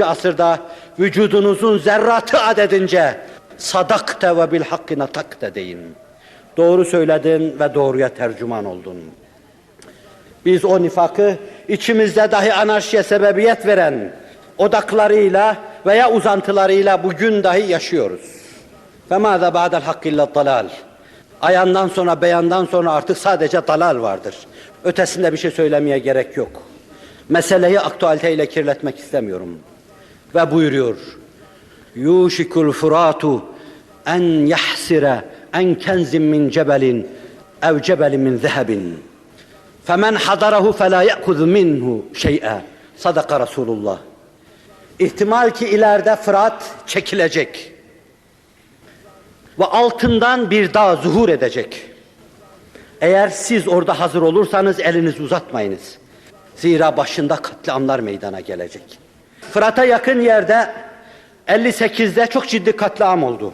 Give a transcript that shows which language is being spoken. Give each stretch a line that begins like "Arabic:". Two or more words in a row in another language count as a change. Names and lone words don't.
Turkish: asırda vücudunuzun zerratı adedince
Arabic: صدقت وبالحق نطقت
Turkish: deyin. Doğru söyledin ve doğruya tercüman oldun. Biz o nifakı içimizde dahi anarşiye sebebiyet veren odaklarıyla veya uzantılarıyla bugün dahi yaşıyoruz.
Arabic: فَمَاذَا بَعْدَ الْحَقِّ اِلَّا الضَّلَالِ
Turkish: Ayandan sonra, beyandan sonra artık sadece dalal vardır. Ötesinde bir şey söylemeye gerek yok. Meseleyi aktüaliteyle kirletmek istemiyorum. Ve buyuruyor,
Arabic: يُوشِكُ الْفُرَاتُ اَنْ يَحْسِرَ اَنْ كَنْزٍ مِّنْ جَبَلٍ اَوْ جَبَلٍ مِّنْ ذَهَبٍ فَمَنْ حَضَرَهُ فَلَا يَأْخُذْ مِنْهُ شَيْئًا صدق رسول الله.
Turkish: İhtimal ki ileride Fırat çekilecek ve altından bir dağ zuhur edecek. Eğer siz orada hazır olursanız elinizi uzatmayınız. Zira başında katliamlar meydana gelecek. Fırat'a yakın yerde 58'de çok ciddi katliam oldu.